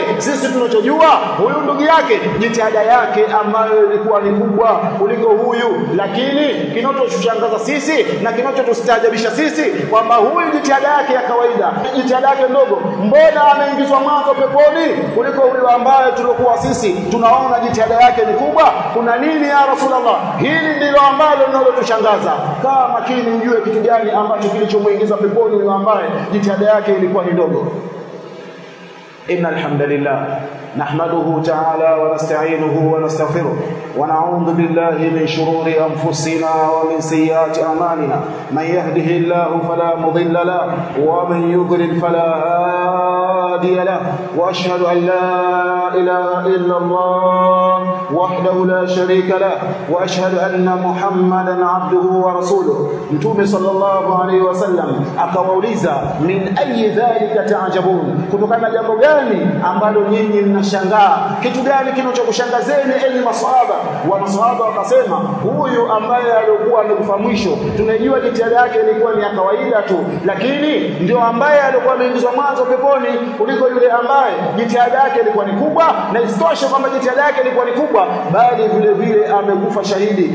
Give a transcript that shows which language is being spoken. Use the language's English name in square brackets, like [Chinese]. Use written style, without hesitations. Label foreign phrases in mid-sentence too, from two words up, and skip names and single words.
[Swahili] Sisi tunachojua huyu ndugu yake jitihada yake ambayo ilikuwa ni kubwa kuliko huyu, lakini kinachotushangaza sisi na kinachotustajabisha sisi kwamba huyu jitihada yake ya kawaida, jitihada yake ndogo, mbona ameingizwa mwanzo peponi kuliko huyu ambaye tulikuwa sisi tunaona jitihada yake ni kubwa? Kuna nini ya Rasulullah? Hili ndilo ambalo linalotushangaza. Kaa makini ujue kitu gani ambacho kilichomuingiza peponi huyu ambaye jitihada yake ilikuwa ni ndogo. [Arabic] إن الحمد لله نحمده تعالى ونستعينه ونستغفره ونعوذ بالله من شرور أنفسنا ومن سيئات أعمالنا. من يهده الله فلا مضل له ومن يضلل فلا هادي له. وأشهد أن لا إله إلا الله وحده لا شريك له وأشهد أن محمدا عبده ورسوله. متوم صلى الله عليه وسلم [Swahili] akawauliza, [Arabic] من أي ذلك تعجبون, [Swahili] kutokana jambo gani ambalo nyinyi mnashangaa? Kitu gani kinachokushangazeni enyi maswahaba? Wa maswahaba wakasema, huyu ambaye alikuwa amekufa mwisho tunajua jitihada yake ilikuwa ni ya kawaida tu, lakini ndio ambaye alikuwa ameingizwa mwanzo peponi kuliko yule ambaye jitihada yake ilikuwa ni kubwa, na isitoshe kwamba jitihada yake ilikuwa ni kubwa bali vile vile amekufa shahidi.